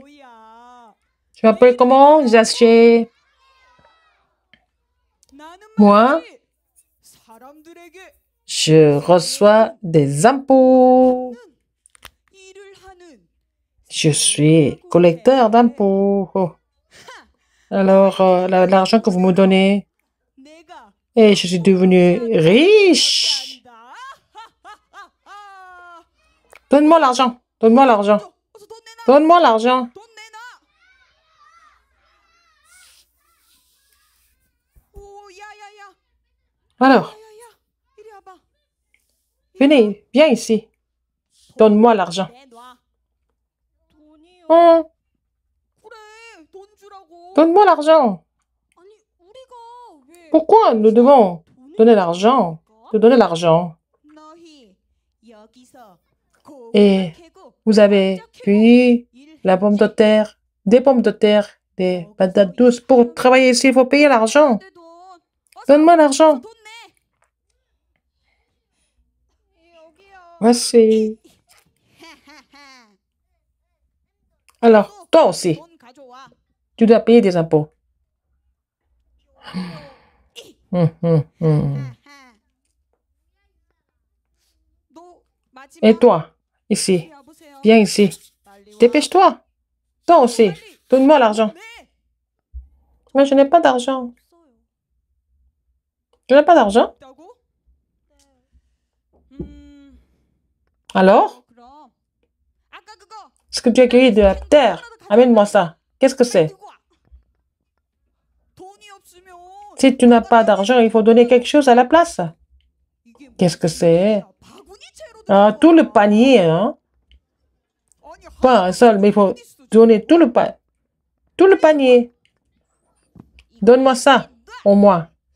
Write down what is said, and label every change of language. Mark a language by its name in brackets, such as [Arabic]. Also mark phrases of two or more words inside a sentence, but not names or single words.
[Korean] 뭐야? [French] Tu m'appelles comment, Zaché? [Korean] 나는 [French] Moi, [Korean] 말이지. 사람들에게 [French] je reçois des impôts. [Korean] 일을 하는 [French] Je suis collecteur d'impôts. Oh. Alors, l'argent que vous me donnez, [Korean] 내가 [French] et je suis devenu riche. [Korean] 한다. [French] Donne-moi l'argent. Donne-moi l'argent. [Korean] 어서 돈 내놔. [French] Donne-moi l'argent. [Korean] 돈 내놔. 오, 야야야. [French] Alors, [Korean] 야야야. 이리 와봐. [French] venez, viens ici. Donne-moi l'argent. [Korean] 내놔. 돈이요. Oh, 그래, 돈 주라고. [French] donne-moi l'argent. [Korean] 아니, 우리가 왜 [French] Pourquoi nous devons [Korean] 돈을 [French] donner l'argent? [Korean] 줄까? [French] Te donner l'argent. [Korean] 너희 여기서 [French] Et [Korean] 고구마 캐고 [French] vous avez [Korean] 감자 캐고 [French] cueilli [Korean] 일했지? [French] la pomme de terre, des pommes de terre, des patates douces. Pour travailler ici, il faut payer l'argent. [Korean] 내 돈. 어서, [French] Donne-moi l'argent. [Korean] 돈 내. 여기요. [French] Voici. Alors, toi aussi, [Korean] 돈 가져와. [French] tu dois payer des impôts. Hum. [Korean] 너 마지막 [French] Et toi, ici, [Korean] 이리 와보세요. [French] viens ici. [Korean] 빨리 와. [French] Dépêche-toi. Toi aussi, [Korean] 빨리. [French] donne-moi l'argent. [Korean] 네. [French] Mais je n'ai pas d'argent. [Korean] 없어요. [French] Je n'ai pas d'argent. [Korean] 없다고? [French] Alors, [Korean] 그럼 아까 그거 [French] ce que tu as cueilli de la terre, amène-moi ça. Qu'est-ce que c'est? [Korean] 들고 와. 돈이 없으면 [French] Si tu n'as pas d'argent, il faut donner quelque chose à la place. [Korean] 이게 [French] Qu'est-ce que c'est? [Korean] 바구니채로 [French] Ah, tout le panier, hein? [Korean] 아니, [French] Pas un seul, mais il faut [Korean] 어딨어, [French] donner tout le panier. Donne-moi ça, au moins.